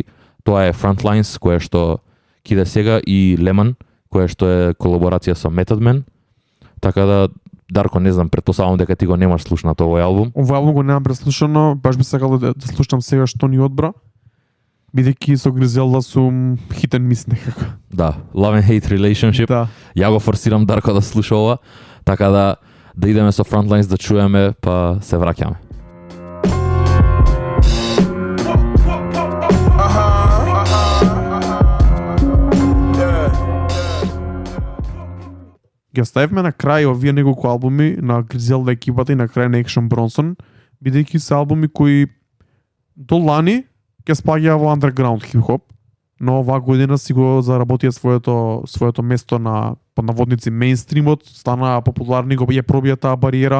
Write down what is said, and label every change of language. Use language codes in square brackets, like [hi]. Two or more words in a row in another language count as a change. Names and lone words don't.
[mk] Тоа е Frontlines, која што киде сега, и Lemon, која што е колаборација со Method Man. Така да, Дарко, не знам, претпоставам дека ти го немаш слушнато овој албум. Овој албум го немам преслушано, баш би сакал да слушам сега што ни одбра, бидејќи со Гризелда сум [en] hit and miss [mk] некако. Да, [en] love and hate relationship. [mk] Да. Ја го форсирам Дарко да слуша ова, така да идеме со Frontlines да чуеме, па се враќаме. Ги оставивме на крај овие неколку албуми на Гризелда екипата и на крај на Action Bronson, бидејќи се албуми кои до лани ќе спаѓаа во underground хип-хоп, но оваа година си го заработија своето место на под наводници мејнстримот, стана популарни, го ја пробија таа бариера.